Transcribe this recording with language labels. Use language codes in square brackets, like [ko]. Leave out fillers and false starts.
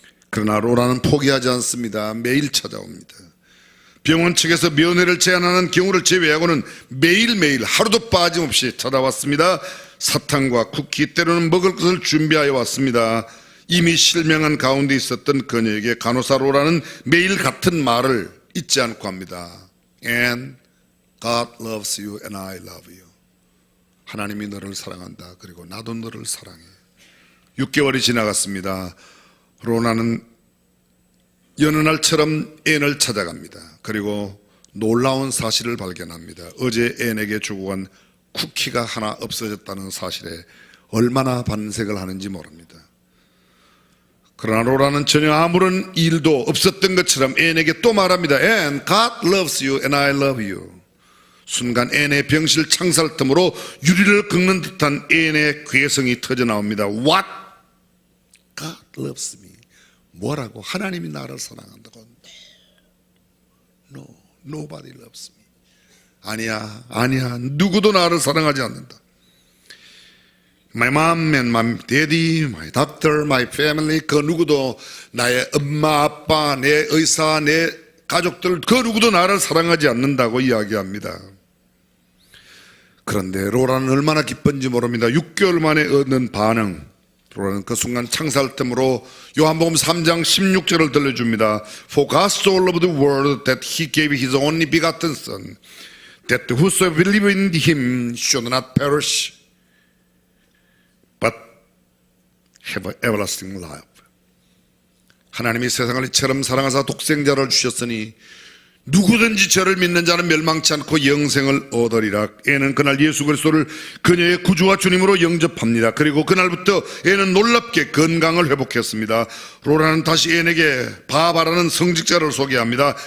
[ko] 그러나 로라는 포기하지 않습니다. 매일 찾아옵니다. 병원 측에서 면회를 제한하는 경우를 제외하고는 매일매일 하루도 빠짐없이 찾아왔습니다. 사탕과 쿠키, 때로는 먹을 것을 준비하여 왔습니다. 이미 실명한 가운데 있었던 그녀에게 간호사 로라는 매일 같은 말을 잊지 않고 합니다. [en] And God loves you and I love you. [ko] 하나님이 너를 사랑한다. 그리고 나도 너를 사랑해. 6개월이 지나갔습니다. 로라는 여느 날처럼 앤을 찾아갑니다. 그리고 놀라운 사실을 발견합니다. 어제 앤에게 주고 간 쿠키가 하나 없어졌다는 사실에 얼마나 반색을 하는지 모릅니다. 그러나 로라는 전혀 아무런 일도 없었던 것처럼 앤에게 또 말합니다. [en] 앤, God loves you and I love you. [ko] 순간 앤의 병실 창살 틈으로 유리를 긁는 듯한 앤의 괴성이 터져나옵니다. [en] What? God loves me. [ko] 뭐라고? 하나님이 나를 사랑한다고? [en] No, nobody loves me. [ko] 아니야. 누구도 나를 사랑하지 않는다. [en] My mom and my daddy, my doctor, my family, [ko] 그 누구도 나의 엄마, 아빠, 내 의사, 내 가족들, 그 누구도 나를 사랑하지 않는다고 이야기합니다. 그런데 로라는 얼마나 기쁜지 모릅니다. 6개월 만에 얻는 반응. 로라는 그 순간 창살템으로 요한복음 3장 16절을 들려줍니다. [en] For God so loved the world that he gave his only begotten son, that whosoever believe in him should not perish, but have everlasting life. [ko] 하나님이 세상을 이처럼 사랑하사 독생자를 주셨으니 누구든지 저를 믿는 자는 멸망치 않고 영생을 얻으리라. 앤은 그날 예수 그리스도를 그녀의 구주와 주님으로 영접합니다. 그리고 그날부터 앤은 놀랍게 건강을 회복했습니다. 로라는 다시 앤에게 바바라는 성직자를 소개합니다.